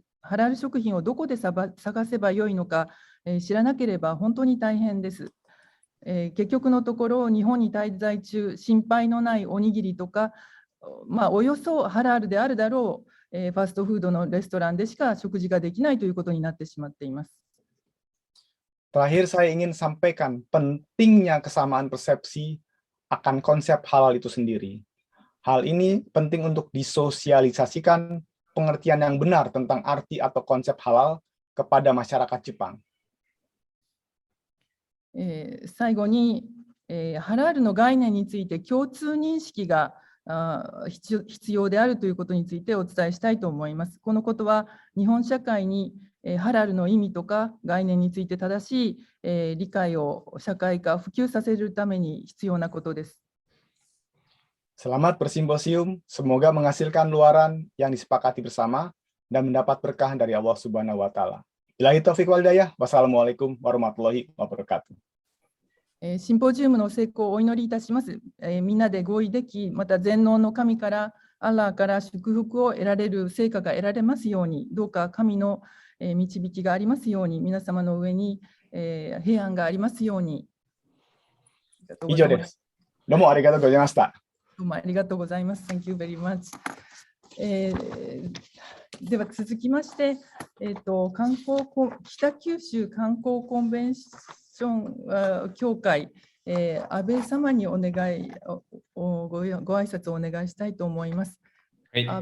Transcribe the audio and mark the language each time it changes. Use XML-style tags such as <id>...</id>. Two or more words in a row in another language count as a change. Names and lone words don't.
<ja>ハラル食品をどこで探せばよいのか、知らなければ本当に大変です。結局のところ、日本に滞在中、心配のないおにぎりとか、およそハラールであるだろう、ファストフードのレストランでしか食事ができないということになってしまっています。</ja> <id>Terakhir, saya ingin sampaikan pentingnya kesamaan persepsi akan konsep halal itu sendiri. Hal ini penting untuk disosialisasikan pengertian yang benar tentang arti atau konsep halal kepada masyarakat Jepang.</id> <ja>最後に、ハラールの概念について共通認識が必要であるということについてお伝えしたいと思います。このことは日本社会にハラルの意味とか概念について正しい理解を社会化、普及させるために必要なことです。</ja> <id>Selamat bersimposium, semoga menghasilkan luaran yang disepakati bersama dan mendapat berkah dari Allah</id> <ar>سبحانه وتعالى. بالله التوفيق والهداية. والسلام عليكم ورحمة الله وبركاته.</ar> <ja>シンポジウムの成功をお祈りいたします。みんなで合意でき、また全能の神から、アッラーから祝福を得られる成果が得られますように、どうか神の導きがありますように、皆様の上に平安がありますように。以上です。どうもありがとうございました。どうもありがとうございます。</ja> <en>Thank you very much.</en> <ja>では続きまして、北九州観光コンベンション協会、安倍様にご挨拶をお願いしたいと思います。はい。</ja>